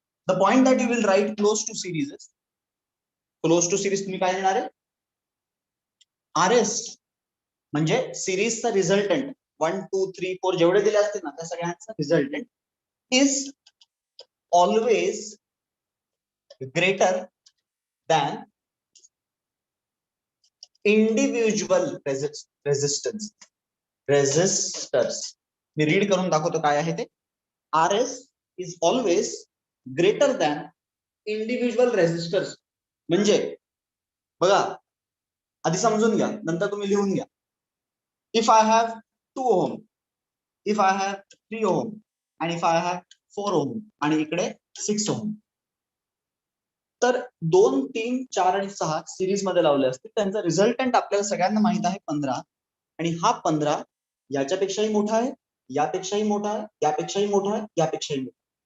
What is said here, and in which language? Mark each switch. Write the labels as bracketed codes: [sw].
[en] the point that you will write close to series is, [mr] close to series तुम्ही काय लिहिणार आहे, RS म्हणजे सिरीजचा रिझल्टंट 1, 2, 3, 4 जेवढे दिले असतील ना त्या सगळ्यांचा resultant [en] Is always greater than individual resistors. [mr] मी read करून दाखवतो काय आहे ते. [en] RS is always greater than individual resistors. [mr] म्हणजे बघा आधी समजून घ्या नंतर तुम्ही लिहून घ्या. [en] If I have 2 ohm, if I have 3 ohm and if I have 4 ohm [mr] आणि इकडे 6 ohm, तर 2, 3, 4 आणि 6 सिरीज मध्ये लावले असतील त्यांचा रिझल्टंट आपल्याला सगळ्यांना माहित आहे 15 आणि हा 15 याच्यापेक्षाही मोठा आहे, यापेक्षाही मोठा आहे, यापेक्षाही मोठा आहे, यापेक्षाही मोठा.